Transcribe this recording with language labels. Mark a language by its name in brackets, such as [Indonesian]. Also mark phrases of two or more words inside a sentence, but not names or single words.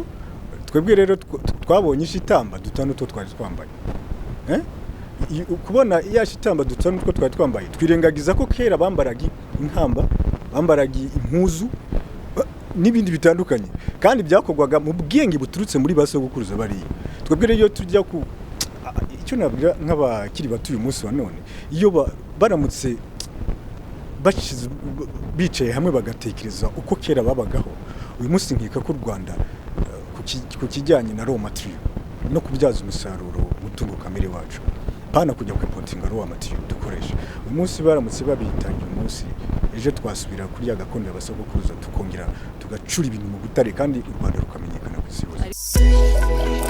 [Kinyarwanda] Twebwe rero twabonye ishitamba dutanu two twari twambaye, kubona iya shitamba dutanu two twari twambaye, twirengagiza ko kera bambaraga inkamba, bambaraga impuzu n'ibindi bitandukanye, kandi byakogwaga mu bwenge buturutse muri basogokuruza bariya. Twebwe rero iyo tujya icyo nabwira nk'abakiri bato uyu munsi wa none, iyo baramutse bicaye hamwe bagatekereza uko kera babagaho, uyu munsi nkeka ko u Rwanda ku kijyanye na [English] raw material [Kinyarwanda] no kubyaza umusaruro umutungo kamere wacu, pana kujya kwipotinga [English] raw material [Kinyarwanda] dukoresha, uyu munsi baramutse babitangiye umunsi, ejo twasubira kuri ya gakondo y'abasogokuruza tukongera tugacura ibintu mu butare, kandi u Rwanda rukamenyekana ku isi yose.